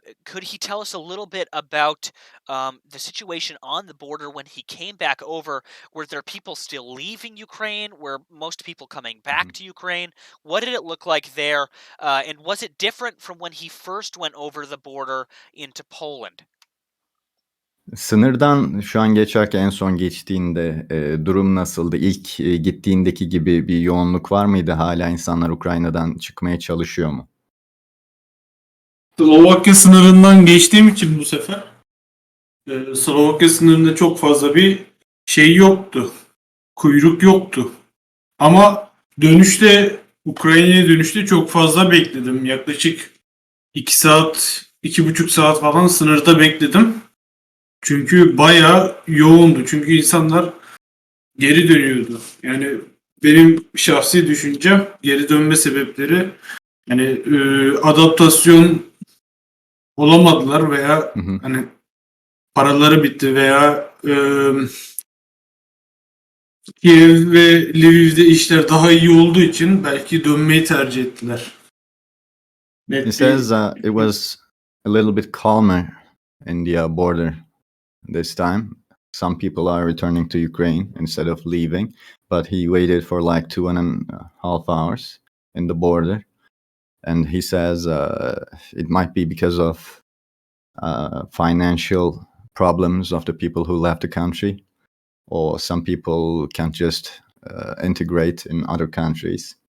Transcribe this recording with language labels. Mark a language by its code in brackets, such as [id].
[en] Could he tell us a little bit about the situation on the border when he came back over? Were there people still leaving Ukraine? Were most people coming back to Ukraine? What did it look like there? And was it different from when he first went over the border into Poland? [tr] Sınırdan şu an geçerken en son geçtiğinde durum nasıldı? İlk gittiğindeki gibi bir yoğunluk var mıydı? Hala insanlar Ukrayna'dan çıkmaya çalışıyor mu? Slovakya sınırından geçtiğim için bu sefer Slovakya sınırında çok fazla bir şey yoktu. Kuyruk yoktu. Ama dönüşte, Ukrayna'ya dönüşte çok fazla bekledim. Yaklaşık 2 saat, 2,5 saat falan sınırda bekledim. Çünkü bayağı yoğundu. Çünkü insanlar geri dönüyordu. Yani benim şahsi düşüncem, geri dönme sebepleri yani adaptasyon olamadılar veya hani paraları bitti veya Kiev ve Lviv'de işler daha iyi olduğu için belki dönmeyi tercih ettiler. [en] He says it was a little bit calmer in the border this time. Some people are returning to Ukraine instead of leaving, but he waited for like 2.5 hours in the border. And he says it might be because of financial problems of the people who left the country, or some people can't just integrate in other countries.